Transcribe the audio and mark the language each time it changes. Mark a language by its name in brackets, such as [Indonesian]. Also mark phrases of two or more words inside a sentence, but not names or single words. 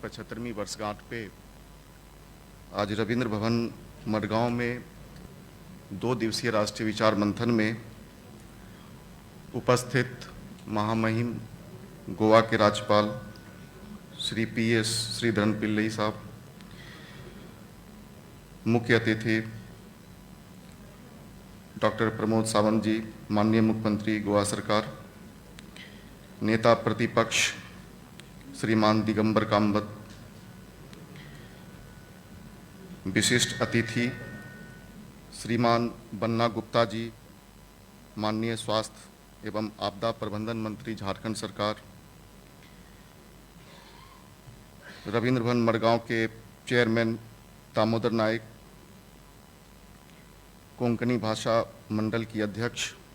[Hindi] 75वीं वर्षगांठ पे आज रविंद्र भवन मडगांव में 2 दिवसीय राष्ट्रीय विचार मंथन में उपस्थित महामहिम गोवा के राज्यपाल श्री PS श्रीधरन पिल्लई साहब, मुख्य अतिथि डॉक्टर प्रमोद सावंत जी, माननीय मुख्यमंत्री गोवा सरकार, नेता प्रतिपक्ष श्रीमान दिगंबर कामत, विशिष्ट अतिथि श्रीमान बन्ना गुप्ता जी, माननीय स्वास्थ्य एवं आपदा प्रबंधन मंत्री झारखंड सरकार, रविंद्र भवन मडगांव के चेयरमैन दामोदर नायक, कोंकणी भाषा मंडल की अध्यक्ष